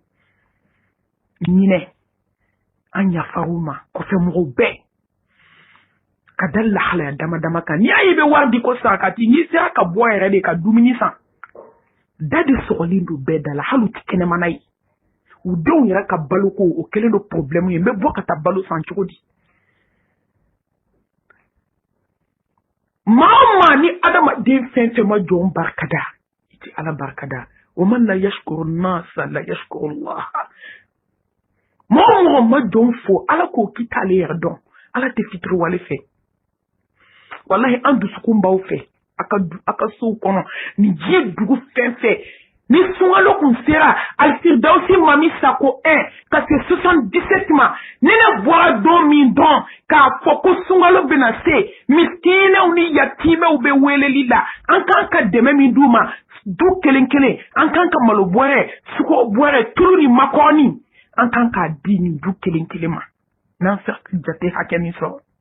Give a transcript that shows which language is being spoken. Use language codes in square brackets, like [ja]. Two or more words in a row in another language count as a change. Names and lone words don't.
[bm] ɲinɛ an yafar'u ma kɔfɛmɔgɔw bɛɛ ka da lahalaya dama dama kan n'i y'a ye i bɛ wari di ko sarakati n'i sera ka bɔ yɛrɛ de ka dumuni san da de sɔgɔlen don bɛɛ da la hali u tɛ kɛnɛmana ye u denw yɛrɛ ka baloko o kɛlen don problème ye n bɛ bɔ ka taa balo san cogo di maa o maa ni adamaden fɛn fɛn ma jɔn barikada i tɛ ala barikada [ar] ومن لا يشكر الناس لا يشكر الله [bm] maa o mɔgɔ ma jɔn fo ala k'o k'i t'ale yɛrɛ dɔn ala tɛ fitiriwale fɛ wallahi an dusukun b'aw fɛ a ka sow kɔnɔ ni diɲɛ dugu fɛn fɛn ni sunkalo kun sera alfirdausi mami sako 1 ka se 77 ma ni ne bɔra don min dɔn k'a fɔ ko sunkalo bɛna se miskinɛw ni yatimɛw bɛ weleli la an kan ka dɛmɛ min d'u ma du kelen kelen an kan ka malo bɔrɛ sukaro bɔrɛ tulu ni makɔrɔni an kan k'a di nin du kelen kelen ma n'an sera jate hakɛ min sɔrɔ